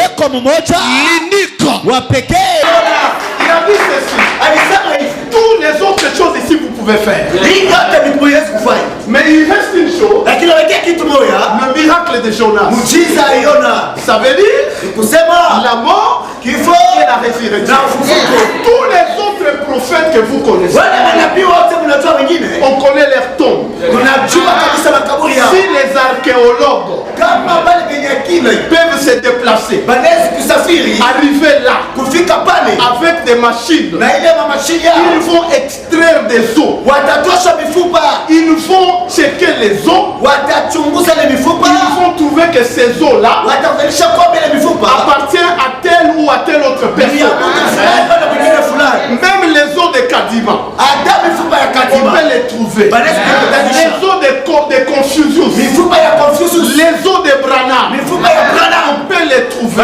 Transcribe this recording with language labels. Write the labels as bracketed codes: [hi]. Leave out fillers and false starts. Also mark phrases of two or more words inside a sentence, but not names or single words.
[sw] Eko mmoja. [fr] L'unique. [sw] Wa pekee. [fr] Il a dit ceci. [sw] Alisema hivi. [fr] Toutes les autres choses ici vous pouvez faire. [sw] Hii yote ni kuweza kufanya. [fr] Mais il reste une chose. [sw] Lakini wekea kitu moja. [fr] Le miracle de Jonas. [sw] Muujiza Yona. [fr] Ça veut dire [sw] kusema [fr] la mort [sw] kifo [fr] et la résurrection. Tous les autres prophètes que vous connaissez, [sw] wale manabii wote mnatoa wengine. [fr] on connaît leur tombe. [sw] Tunajua kabisa makaburi yao. [fr] Si les archéologues [sw] Kama bale benye akili [fr] peuvent se déplacer, [sw] banaweza kusafiri [fr] arriver là [sw] kufika pale [fr] avec des machines, [sw] na ile mashine yao [fr] ils vont extraire des os, [sw] watatosha mifupa, [fr] ils vont checker les os, [sw] watachunguza ile mifupa, [fr] ils vont trouver que ces os là [sw] watakuonyesha kwamba ile mifupa [fr] appartient à telle ou à telle autre personne. Même les os de Kadima, on peut les trouver. Les os de Confucius, les os de Branham, on peut les trouver.